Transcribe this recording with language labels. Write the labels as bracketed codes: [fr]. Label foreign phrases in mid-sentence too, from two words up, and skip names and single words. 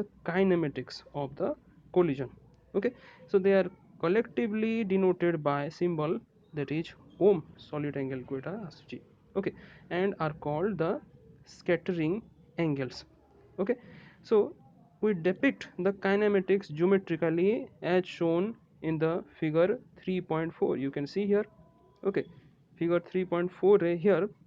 [en] kinematics of the collision okay so they are collectively denoted by symbol that is ohm solid angle [or] କୁ ଏଟା ଆସୁଛି [en] okay and are called the scattering angles okay so we depict the kinematics geometrically as shown in the figure 3.4 you can see here okay figure 3.4 here